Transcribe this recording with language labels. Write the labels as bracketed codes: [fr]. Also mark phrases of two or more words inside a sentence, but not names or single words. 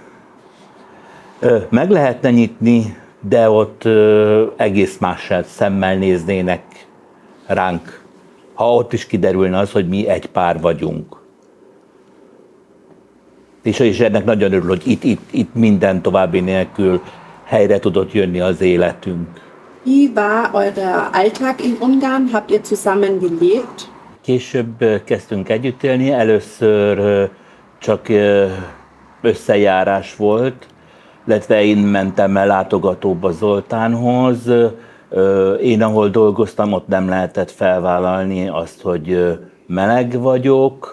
[hu] Meg lehetne nyitni, de ott egész más szemmel néznének ránk, ha ott is kiderülne az, hogy mi egy pár vagyunk. És ennek nagyon örül, hogy itt minden további nélkül helyre tudott jönni az életünk. [de] Wie war euer Alltag in Ungarn? Habt ihr zusammen gelebt? [hu] Később kezdtünk együtt élni, először csak összejárás volt, illetve én mentem el látogatóba Zoltánhoz. Én, ahol dolgoztam, ott nem lehetett felvállalni azt, hogy meleg vagyok.